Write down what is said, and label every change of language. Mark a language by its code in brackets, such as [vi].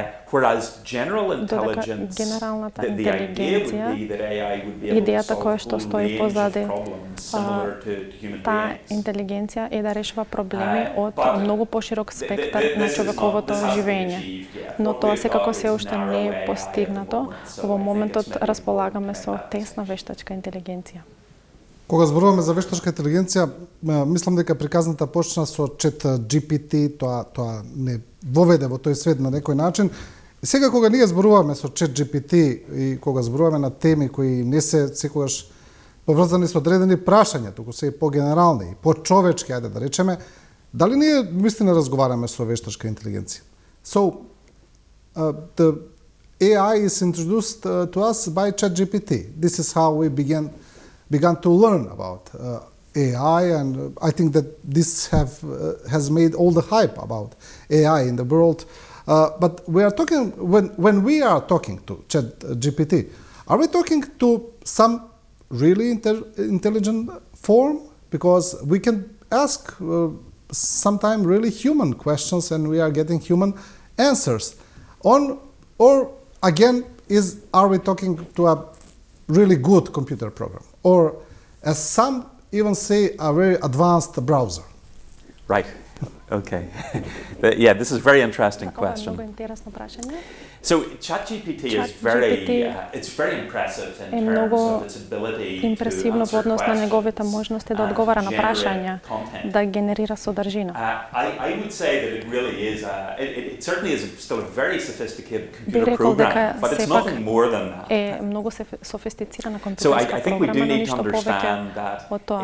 [en] Whereas general intelligence, the idea would be that AI would be able to solve a range of problems similar to human beings. [mk] Таа интелигенција е да решава проблеми од многу поширок спектар на човековото живење. Но тоа секако се уште не е постигнато. Во моментот располагаме со тесна вештачка интелигенција. Кога зборуваме за вештачка интелигенција, мислам дека приказната почна со чат GPT, тоа не воведе во тој свет на некој начин. И сега кога ние зборуваме со чат GPT и кога зборуваме на теми кои не се секогаш поврзани со одредени прашања, туку се и по-генерални, и по-човечки, ајде да речеме, дали ние вистина разговараме со вештачка интелигенција? [en] So, the AI is introduced to us by ChatGPT. This is how we began to learn about AI, and I think that this has made all the hype about AI in the world. But we are talking, when we are talking to ChatGPT, are we talking to some really intelligent form? Because we can ask sometimes really human questions and we are getting human answers. Or again, are we talking to a really good computer program? Or, as some even say, a very advanced browser? Right. Okay. Yeah, this is a very interesting question. So ChatGPT is it's very impressive in terms of its ability [mk] импресивно во однос на неговите можности да одговара на прашања, да генерира содржина. [en] I would say that it really is it certainly is still a very sophisticated computer program, but it's nothing more than that. [mk] Е многу софистицирана компјутерска програма, но ништо повеќе од тоа.